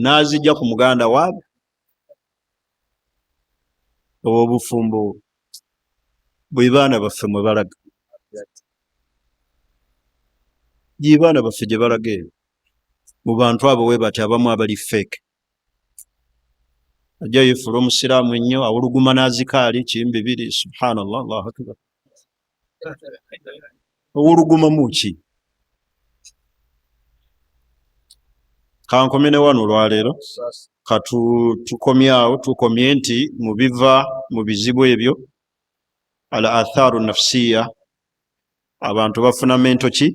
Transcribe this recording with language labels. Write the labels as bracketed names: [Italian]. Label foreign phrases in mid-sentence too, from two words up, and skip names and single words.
[Ganda] N'azijja ku muganda waabe. Obufumbo bwe baana baffe mwe balaga. Gye baana baffe gye balaga eyo. Mu bantu abo we bati abamu abali fake. Ajja yeefula omusiraamu ennyo awuluguma n'azikaali kimbi biri. [Arabic] سبحان الله، الله أكبر. [Ganda] Owuluguma mu ki? Kankome ne wano olwaleero tukomye awo. Tukomye nti mu biva mu bizibu ebyo [Arabic] الآثار النفسية [Ganda] abantu bafuna mento ki?